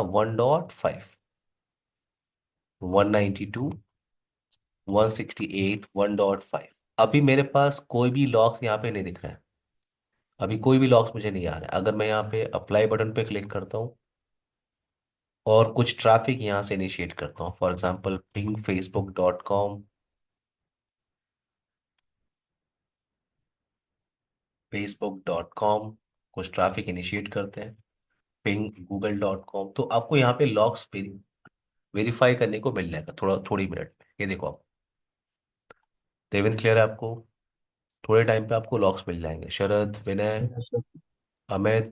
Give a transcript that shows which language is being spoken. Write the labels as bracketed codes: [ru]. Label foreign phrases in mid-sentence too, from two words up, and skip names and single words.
[hi] 1.5, 192.168.1.5। अभी मेरे पास कोई भी लॉक्स यहाँ पे नहीं दिख रहा है, अभी कोई भी लॉक्स मुझे नहीं आ रहा है। अगर मैं यहाँ पे [en] apply button [hi] पे क्लिक करता हूँ और कुछ ट्रैफिक यहाँ से इनिशिएट करता हूँ, [en] for example ping [hi] facebook.com, facebook.com, कुछ ट्रैफिक इनिशिएट करते हैं, पिंग google.com, तो आपको यहाँ पे [en] logs verify [hi] करने को मिल जाएगा थोड़ी मिनट में। ये देखो आप, देवेंद्र, क्लियर है आपको? थोड़े टाइम पे आपको लॉक्स मिल जाएंगे, शरद, विनय, [en] yes sir. [hi] अमित।